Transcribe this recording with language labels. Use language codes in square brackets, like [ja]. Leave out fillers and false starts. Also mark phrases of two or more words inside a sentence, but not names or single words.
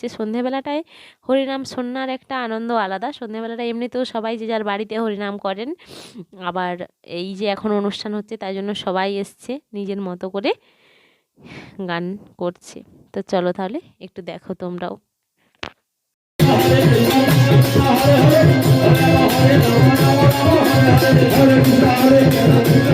[bn] সন্ধেবেলাটায় হরিনাম শোনার একটা আনন্দ আলাদা। সন্ধেবেলাটায় এমনিতেও সবাই যে যার বাড়িতে হরিনাম করেন, আবার এই যে এখন অনুষ্ঠান হচ্ছে তাই জন্য সবাই এসছে নিজের মতো করে গান করছে। তো চলো তাহলে একটু দেখো তোমরাও। [sa] Hare Krishna, Hare Krishna, Hare Krishna, Hare Krishna, Hare Krishna.